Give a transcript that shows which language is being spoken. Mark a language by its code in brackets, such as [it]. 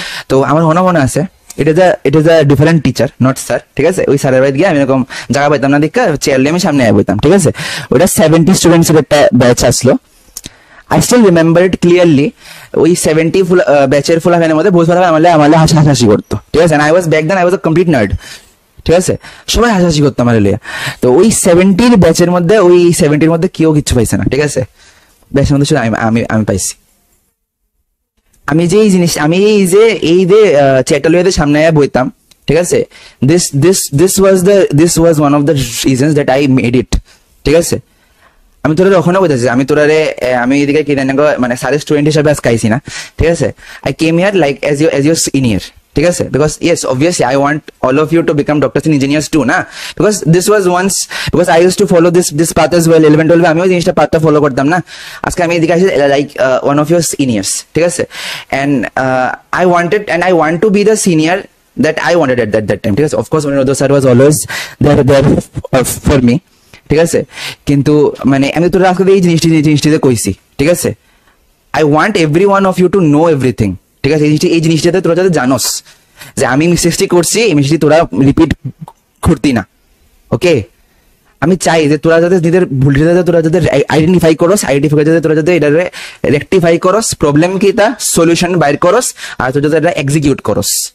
[bn] তো আমার মনে আছে [en] it is a different teacher, not sir, [bn] ঠিক আছে। ওই স্যারের বাড়ি গিয়ে আমি এরকম জায়গা পাইতাম না, দেখা চেয়ার নিয়ে আমি সামনে আয় বইতাম, ঠিক আছে। ওইটা 70 স্টুডেন্টসের একটা ব্যাচ আসলো, [en] I still remember it clearly. [bn] ওই 70 ব্যাচের ফুল হাফেনের মধ্যে বসে আমালে হাসাহাসি করতো, ঠিক আছে। [en] I was back then I was a complete nerd, [bn] ঠিক আছে। সবাই হাসাহাসি করতো আমার লিয়া। তো ওই 70 ব্যাচের মধ্যে ওই 70-র মধ্যে কেউ কিচ্ছু পাইছে না, ঠিক আছে। ব্যাচের মধ্যে শুধু আমি পাইছি। আমি যে এই যে চ্যাটালুয়াদের সামনে বইতাম, ঠিক আছে। [en] This was one of the reasons that I made it, [bn] ঠিক আছে। আমি তোরা ওখানে বলতেছি, আমি এদিকে কি মানে স্যারের স্টুডেন্ট হিসাবে আজকে আইছি না, ঠিক আছে। [en] I came here like as your senior, ঠিক আছে, because yes obviously I want all of you to become doctors and engineers to না, because this was once, because I use to follow this path as well. [bn] 11-12 আমিও জিনিসটা পাথটা follow করতাম না, আজকে আমি এদিকে আসি [en] like one of your seniors, [bn] ঠিক আছে। [en] And I want to be the senior that I wanted at that time, ঠিক আছে। Of course Vinod sir was always there for me, [bn] ঠিক আছে। কিন্তু মানে আমি তোরা আজকে এই জিনিসটিতে কইছি, ঠিক আছে। [en] I want every one of you to know everything, [bn] ঠিক আছে। এই জিনিসটাতে তোরা যাতে জানোস যে আমি মিস্টেকটি করছি, এই মিস্টেকটি তোরা রিপিট করতি না, ওকে। আমি চাই যে তোরা যাতে নিজের ভুলটা তোরা যাতে আইডেন্টিফাই যাতে তোরা যাতে এটা রেকটিফাই করস, প্রবলেম কি তা সলিউশন বাইর করস, আর তোরা যাতে এটা এক্সিকিউট করস।